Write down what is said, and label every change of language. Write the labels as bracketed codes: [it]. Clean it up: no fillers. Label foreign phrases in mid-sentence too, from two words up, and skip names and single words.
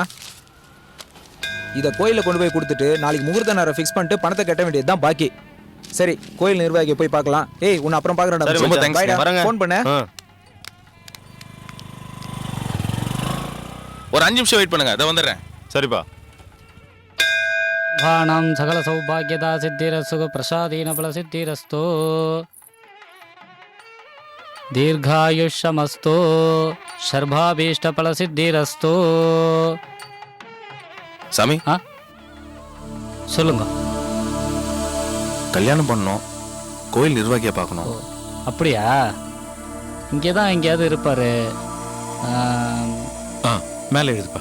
[ta] இத கோயில்ல கொண்டு போய் கொடுத்துட்டு நாளைக்கு முகூர்த்த நேரம் ஃபிக்ஸ் பண்ணிட்டு பணத்தை கட்ட வேண்டியதுதான் பாக்கி. சரி, கோயில் நிர்வாகியை போய் பார்க்கலாம். ஏய், உன்னை அப்புறம் பார்க்கறேன்டா. ரொம்ப தேங்க்ஸ். வரங்க. ஃபோன் பண்ணு. ஒரு 5 நிமிஷம் வெயிட் பண்ணுங்க, அத வந்துறேன். சரிப்பா. [sa] भाणां सकल सौभाग्यदा सिद्धिरस्तु प्रसादीन फल सिद्धिरस्तु दीर्घायुष्यमस्तु सर्वाभीष्ट फल सिद्धिरस्तु. [ta] சாமி, சொல்லுங்க. கல்யாணம் பண்ணோம், கோயில் நிர்வாகியை பார்க்கணும். அப்படியா? இங்கே தான் எங்கேயாவது இருப்பாரு. மேலே எழுதுப்பா.